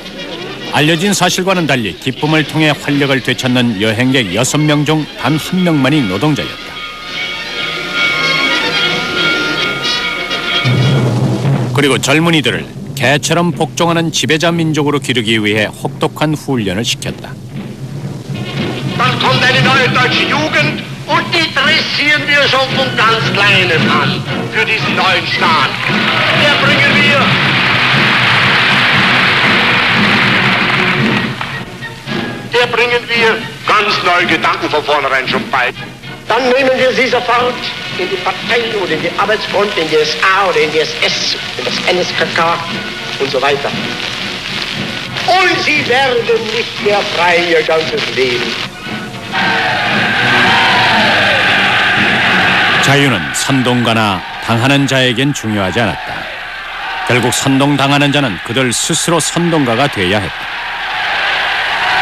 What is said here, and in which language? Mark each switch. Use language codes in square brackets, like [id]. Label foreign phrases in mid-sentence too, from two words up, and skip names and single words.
[ko] 알려진 사실과는 달리 기쁨을 통해 활력을 되찾는 여행객 6명 중 단 1명만이 노동자였다. 그리고 젊은이들을 개처럼 복종하는 지배자 민족으로 기르기 위해 혹독한 훈련을 시켰다. [de] Dann kommt eine neue deutsche Jugend und die dressieren wir schon von ganz Kleinen an für diesen neuen Staat. Der bringen wir ganz neue Gedanken von vornherein schon bei. Dann nehmen wir sie sofort in die Partei oder in die Arbeitsfront, in die SA oder in die SS, in das NSKK und so weiter. Und sie werden nicht mehr frei ihr ganzes Leben. [ko] 자유는 선동가나 당하는 자에겐 중요하지 않았다. 결국 선동당하는 자는 그들 스스로 선동가가 돼야 했다.